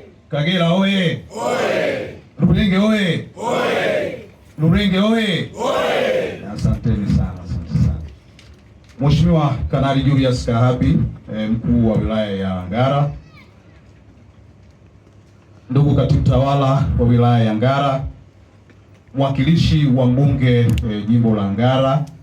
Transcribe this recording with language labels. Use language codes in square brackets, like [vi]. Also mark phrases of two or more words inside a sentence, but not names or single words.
[sw] Kagera oye! Oye! Rulenge oye! Oye! Rulenge oye! Oye! Asanteni sana, asante sana. Mheshimiwa Kanali Julius Kahabi, mkuu wa wilaya ya Ngara, ndugu katibu tawala wa wilaya ya Ngara, mwakilishi wa mbunge jimbo la Ngara,